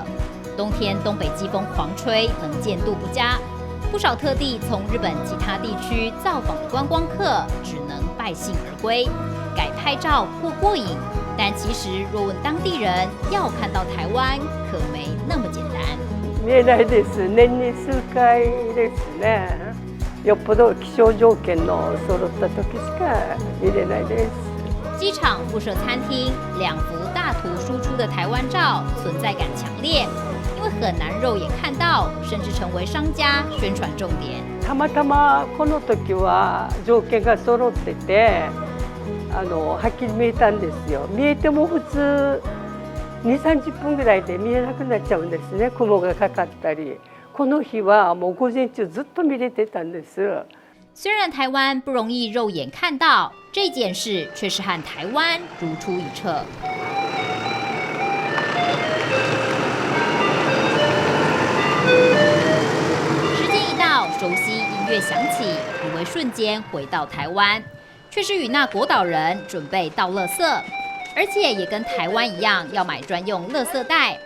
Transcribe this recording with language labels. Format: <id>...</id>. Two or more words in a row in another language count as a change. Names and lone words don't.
<zh>冬天东北季风狂吹，能见度不佳，不少特地从日本其他地区造访的观光客只能败兴而归，改拍照或过瘾。但其实若问当地人，要看到台湾可没那么简单。</zh> <ja>見えないです。年に数回ですね。よっぽど気象条件の揃った時しか見れないです。</ja> <zh>机场附设餐厅，2幅大图输出的台湾照，存在感强烈，因为很难肉眼看到，甚至成为商家宣传重点。</zh> <ja>たまたまこの時は条件が揃ってて、はっきり見えたんですよ。見えても普通2、30分ぐらいで見えなくなっちゃうんですね。雲がかかったり。この日はもう午前中ずっと見れてたんです。</ja> <zh>虽然台湾不容易肉眼看到，这件事却是和台湾如出一辙。时间一到，熟悉音乐响起，以为瞬间回到台湾，却是与那国岛人准备倒垃圾，而且也跟台湾一样要买专用垃圾袋。</zh>